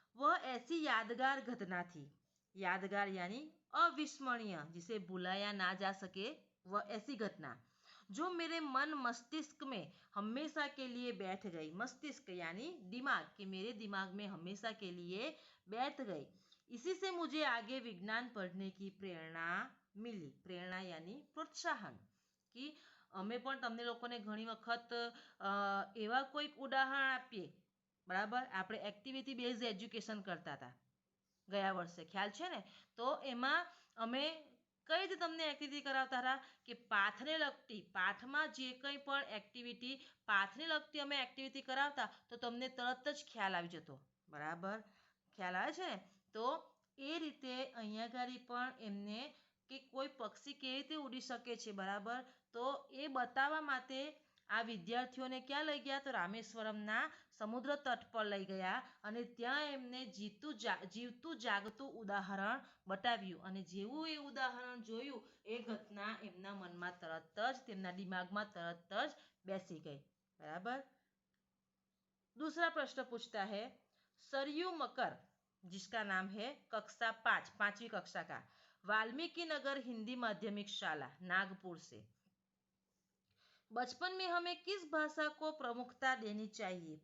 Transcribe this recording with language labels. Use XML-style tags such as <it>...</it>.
<hi>वह ऐसी यादगार घटना थी। यादगार यानी अविस्मरणीय, जिसे भुलाया ना जा सके, वह ऐसी घटना जो मेरे मन मस्तिष्क में हमेशा के लिए बैठ गई। मस्तिष्क यानी दिमाग, कि मेरे दिमाग में हमेशा के लिए बैठ गई। इसी से मुझे आगे विज्ञान पढ़ने की प्रेरणा मिली। प्रेरणा यानी प्रोत्साहन, कि</hi> <gu>અમે પણ તમને લોકોને ઘણી વખત એવા કોઈક ઉદાહરણ આપીએ, બરાબર, આપણે એક્ટિવિટી બેઝ એજ્યુકેશન કરતા હતા ગયા વર્ષે, ખ્યાલ છે ને? તો એમાં અમે કઈ રીતે તમને એક્ટિવિટી કરાવતા હતા કે પાઠને લગતી, પાઠમાં જે કંઈ પણ એક્ટિવિટી પાઠને લગતી અમે એક્ટિવિટી કરાવતા તો તમને તરત જ ખ્યાલ આવી જતો, બરાબર, ખ્યાલ આવે છે ને? તો એ રીતે અહીંયા આગળ પણ એમને કે કોઈ પક્ષી કેવી રીતે ઉડી શકે છે, બરાબર, તો એ બતાવવા માટે આ વિદ્યાર્થીઓને ક્યાં લઈ ગયા? તો રામેશ્વરમના સમુદ્ર તટ પર લઈ ગયા અને ત્યાં એમને જીવતું જાગતું ઉદાહરણ બતાવ્યું અને જેવું એ ઉદાહરણ જોયું એ ઘટના એમના મનમાં તરત જ, તેમના દિમાગમાં તરત જ બેસી ગઈ, બરાબર।</gu> <hi>दूसरा प्रश्न पूछता है सरयू मकर, जिसका नाम है कक्षा 5 5वीं कक्षा का, वाल्मीकि नगर हिंदी माध्यमिक शाला नागपुर से। बचपन में हमें किस भाषा को प्रमुखता देनी चाहिए?</hi>